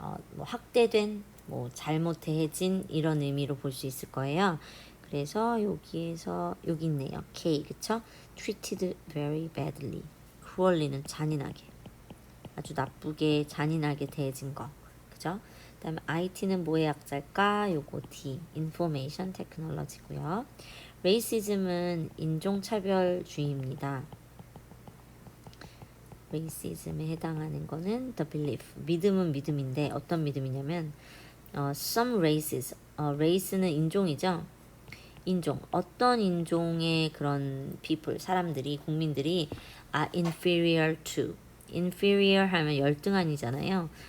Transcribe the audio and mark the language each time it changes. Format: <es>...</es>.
<ko>뭐 학대된, 뭐 잘못 대해진 이런 의미로 볼 수 있을 거예요. 그래서 여기에서 여기 있네요.</ko> <en>K 그쵸? treated very badly.</en> <ko>cruelly는 잔인하게, 아주 나쁘게 잔인하게 대해진 거. 그죠? 그다음에 IT는 뭐의 약자일까? 요거 D, information technology고요. racism은 인종차별주의입니다. racism에 해당하는 거는</ko> <en>the belief,</en> <ko>믿음은 믿음인데 어떤 믿음이냐면</ko> <en>some races,</en> <ko>race는 인종이죠. 인종, 어떤 인종의 그런 people, 사람들이, 국민들이</ko> <en>are inferior to,</en> <ko>inferior 하면 열등한이잖아요.</ko>